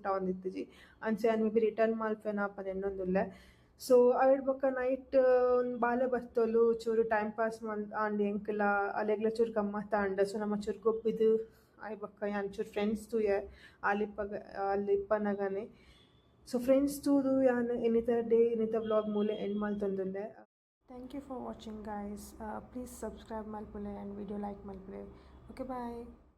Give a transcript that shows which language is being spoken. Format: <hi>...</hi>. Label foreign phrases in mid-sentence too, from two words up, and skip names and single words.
<tcy>ಆವೊಂದಿತ್ತುಜಿ ಅಂಚ ಯಾನ್</tcy> <en>may be return</en> <tcy>ಮಲ್ಪೆನ ಆಪನ್ ಎನ್ನೊಂದುಲ್ಲೆ ಸೊ ಅವೆಡ್ ಬೊಕ್ಕ ನೈಟ್ ಒಂದು ಬಾಲೆ ಬರ್ತೋಲು ಚೂರು</tcy> <en>time pass</en> <tcy>ಆಂಡ್ ಎಂಕ್ಲ ಅಲ್ಲೆಗ್ಲ ಚೂರು ಗಮ್ಮತ್ ಆಂಡ್ ಸೊ ನಮ್ಮ ಚೂರು ಗೊಬ್ಬಿದು ಆಯ್ ಬೊಕ್ಕ ಯಾನ್ ಚೂರು ಫ್ರೆಂಡ್ಸ್ ತೂಯೆ ಅಲ್ಲಿಪ್ಪನಗನೆ ಸೊ ಫ್ರೆಂಡ್ಸ್ ತೂದು ಯಾನ್ ಇನ್ನಿತ ವ್ಲಾಗ್ ಮೂಲೆ ಎಂಡ್ ಮಲ್ತೊಂದುಲ್ಲೆ</tcy> <en>thank you for watching guys please subscribe</en> <tcy>ಮಲ್ಪುಲೆ</tcy> <en>and video like</en> <tcy>ಮಲ್ಪುಲೆ</tcy> <en>okay bye.</en>